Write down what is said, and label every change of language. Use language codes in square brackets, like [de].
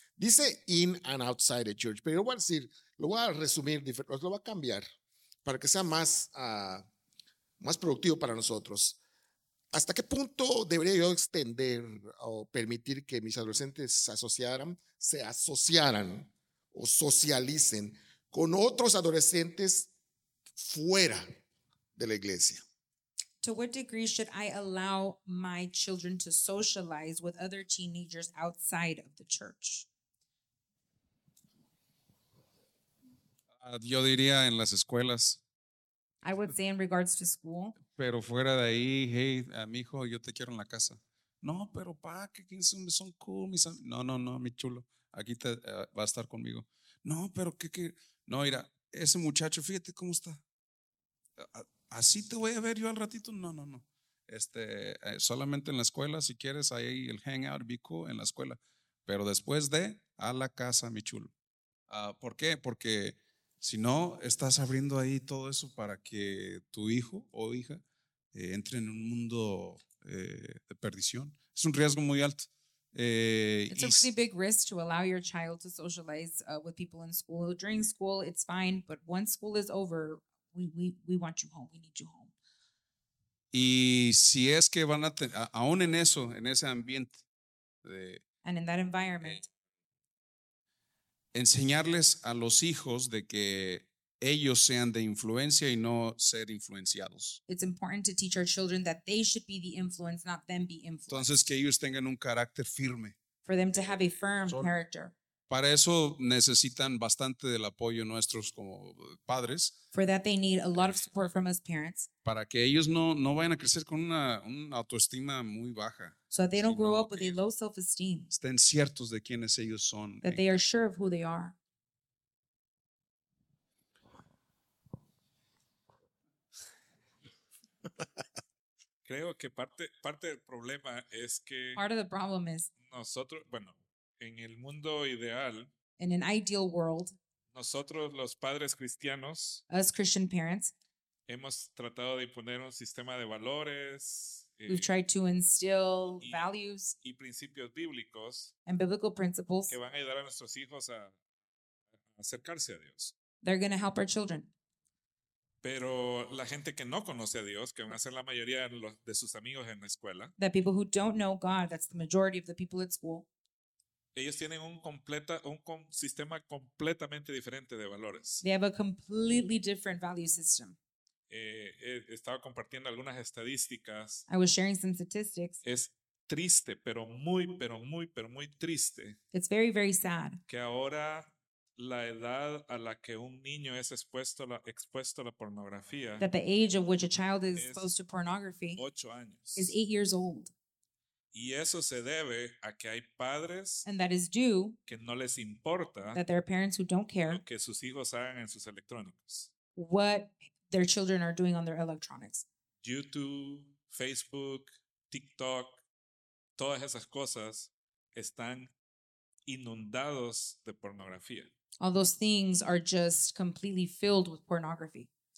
[es] Dice [en] in and outside the church, [es] pero yo voy a decir, lo voy a resumir, lo voy a cambiar para que sea más productivo para nosotros. ¿Hasta qué punto debería yo extender o permitir que mis adolescentes se asociaran o socialicen con otros adolescentes fuera de la iglesia? [en] To what degree should I allow my children to socialize with other teenagers outside of the church? [es] Yo diría en las escuelas. [en] I would say in regards to school. [es] Pero fuera de ahí, hey, a mi hijo, yo te quiero en la casa. No, pero pa, que son cool, mis amigos. No, mi chulo, aquí te va a estar conmigo. No, pero que, no, mira, ese muchacho, fíjate cómo está. ¿Así te voy a ver yo al ratito? No. Solamente en la escuela, si quieres, ahí el hangout, [en] be cool, [es] en la escuela. Pero después de, a la casa, mi chulo. ¿Por qué? Porque si no, estás abriendo ahí todo eso para que tu hijo o hija entre en un mundo de perdición. Es un riesgo muy alto. [en] It's a really big risk to allow your child to socialize with people in school. During school, it's fine, but once school is over, we want you home. We need you home. [es] Y si es que van a tener, aún en eso, en ese ambiente. [en] And in that environment. [es] Enseñarles a los hijos de que ellos sean de influencia y no ser influenciados. [en] It's important to teach our children that they should be the influence, not them be influenced. [es] Entonces, que ellos tengan un carácter firme. [en] For them to have a firm character. [es] Para eso necesitan bastante del apoyo nuestros como padres. [en] For that they need a lot of support from us parents. [es] Para que ellos no vayan a crecer con una autoestima muy baja. [en] So that they don't grow up with a low self-esteem. [es] Estén ciertos de quiénes ellos son. [en] That they are sure of who they are. [es] Creo que parte del problema es que [en] part of the problem is [es] nosotros, bueno, en el mundo ideal, [en] in an ideal world, [es] nosotros los padres cristianos, [en] us Christian parents, [es] hemos tratado de imponer un sistema de valores, [en] we've tried to instill values [es] y principios bíblicos, [en] and biblical principles [es] que van a ayudar a nuestros hijos a acercarse a Dios. [en] They're going to help our children. [es] Pero la gente que no conoce a Dios, que van a ser la mayoría de sus amigos en la escuela, [en] the people who don't know God, that's the majority of the people at school, [es] ellos tienen un sistema completamente diferente de valores. [en] They have a completely different value system. [es] Estaba compartiendo algunas estadísticas. [en] I was sharing some statistics. [es] Es triste, pero muy triste. [en] It's very, very sad. [es] Que ahora la edad a la que un niño es expuesto a la pornografía, [en] that the age of which a child is exposed to pornography, [es] 8 años, [en] is 8 years old. [es] Y eso se debe a que hay padres, [en] and that is due, [es] que no les importa, [en] that there are parents who don't care, [es] lo que sus hijos hagan en sus electrónicos, [en] what their children are doing on their electronics. [es] YouTube, Facebook, TikTok, todas esas cosas están inundados de pornografía. [en] All those things are just completely filled with pornography.